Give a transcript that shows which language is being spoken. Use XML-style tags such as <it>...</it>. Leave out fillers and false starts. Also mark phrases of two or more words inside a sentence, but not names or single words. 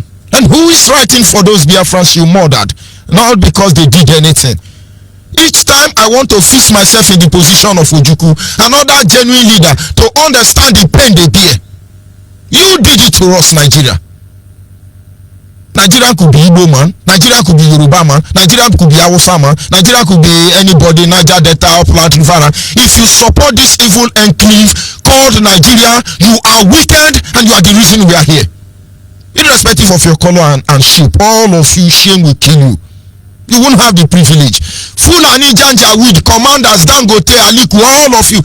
<en>And who is writing for those Biafrans you murdered? Not because they did anything. Each time I want to fix myself in the position of Ojukwu, another genuine leader, to understand the pain they bear. You did it to us, Nigeria. Nigeria could be Igbo man, Nigeria could be Yoruba man, Nigeria could be Hausa man, Nigeria could be anybody, Niger Delta, Upland, River. If you support this evil enclave called Nigeria, you are wicked and you are the reason we are here. Irrespective of your color and shape, all of you, shame will kill you. You won't have the privilege. Fulani, Janja, Weed, Commanders, Dangote, Aliku, all of you.</en>